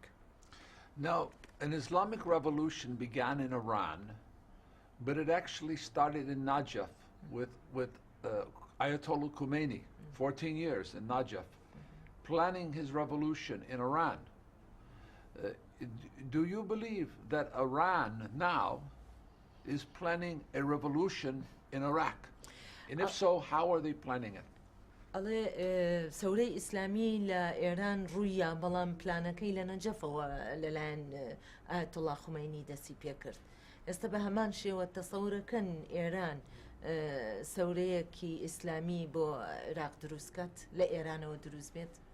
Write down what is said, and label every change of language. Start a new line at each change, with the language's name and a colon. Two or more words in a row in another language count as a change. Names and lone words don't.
English: Now, an Islamic revolution began in Iran, but it actually started in Najaf with Ayatollah Khomeini, 14 years in Najaf, planning his revolution in Iran. Do you believe that Iran now is planning a revolution in Iraq? And if so, how are they planning it?
Central Kurdish: ئەڵێ سەورەی ئیسلامی لە ئێران ڕوویە بەڵام پلانەکەی لە نەجەفەوە لەلایەن ئایەتوڵا خومینی دەستی پێ کرد. ئێستا بە هەمان شێوە تەسەورەکەن ئێران سەورەیەکی ئیسلامی بۆ عێراق دروستکات لە ئێرانەوە دروست بێت؟